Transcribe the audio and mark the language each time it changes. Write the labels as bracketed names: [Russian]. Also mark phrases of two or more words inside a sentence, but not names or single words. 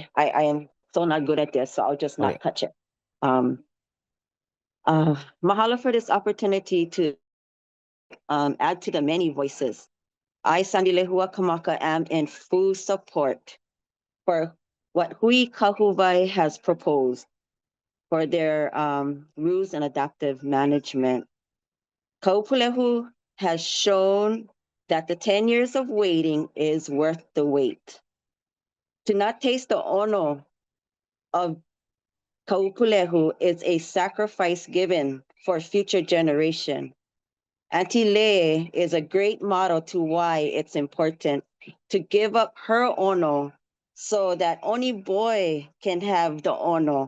[English] I am so not good at this, so I'll just not touch it. Mahalo for this opportunity to add to the many voices. I, Sandy Lehua Kamaka, am in full support for what Hui Kahuvai has proposed for their rules and adaptive management. Kaʻūpūlehu has shown that the 10 years of waiting is worth the wait. To not taste the ono of Kaʻūpūlehu is a sacrifice given for future generation. Auntie Lei is a great model to why it's important to give up her ono so that only boy can have the ono.